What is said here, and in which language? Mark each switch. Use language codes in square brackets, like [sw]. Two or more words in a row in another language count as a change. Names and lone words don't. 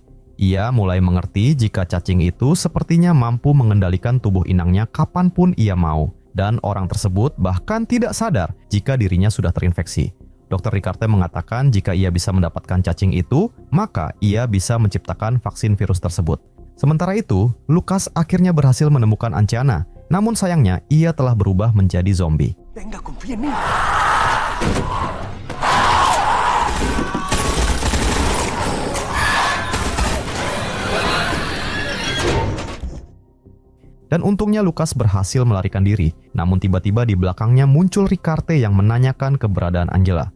[id] Ia mulai mengerti jika cacing itu sepertinya mampu mengendalikan tubuh inangnya kapanpun ia mau, dan orang tersebut bahkan tidak sadar jika dirinya sudah terinfeksi. Dr. Ricarte mengatakan jika ia bisa mendapatkan cacing itu, maka ia bisa menciptakan vaksin virus tersebut. Sementara itu, Lukas akhirnya berhasil menemukan Anciana, namun sayangnya ia telah berubah menjadi zombie. [es] Venga, confía en mí. [id] Dan untungnya Lukas berhasil melarikan diri, namun tiba-tiba di belakangnya muncul Ricarte yang menanyakan keberadaan Angela.